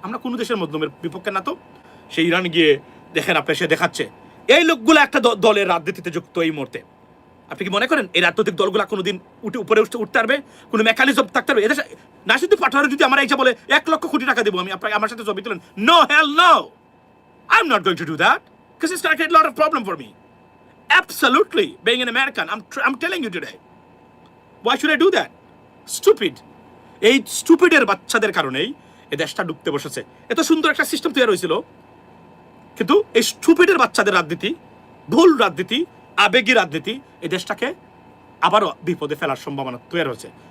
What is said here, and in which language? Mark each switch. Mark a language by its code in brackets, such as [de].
[bn] আমরা কোনো দেশের মজলুমের বিপক্ষে না তো। সে ইরান গিয়ে দেখেন, আপনি সে দেখাচ্ছে এই লোকগুলো একটা দলের রাজনীতিতে যুক্ত এই মুহূর্তে। আপনি কি মনে করেন এই রাজনৈতিক দলগুলো কোনোদিন উপরে উঠতে পারবে? কোনো মেকানিজম থাকতে পারবে? এদের নাসিরুদ্দিন পাঠার যদি আমার বলে 1 লক্ষ কোটি টাকা দেবো আমি, আপনাকে আমার সাথে ছবি তুলেন, [en] No, hell no, I am not going to do that, because it's create lot of problem for me. Absolutely, being an American, I'm telling you today. Why should I do that? Stupid. [bn] এই স্টুপিডের বাচ্চাদের কারণেই এই দেশটা ডুবতে বসেছে। এত সুন্দর একটা সিস্টেম তৈরি হয়েছিল, কিন্তু এই স্টুপিডের বাচ্চাদের রাজনীতি, ভুল রাজনীতি, আবেগী রাজনীতি এই দেশটাকে আবারও বিপদে ফেলার সম্ভাবনা তৈরি হয়েছে।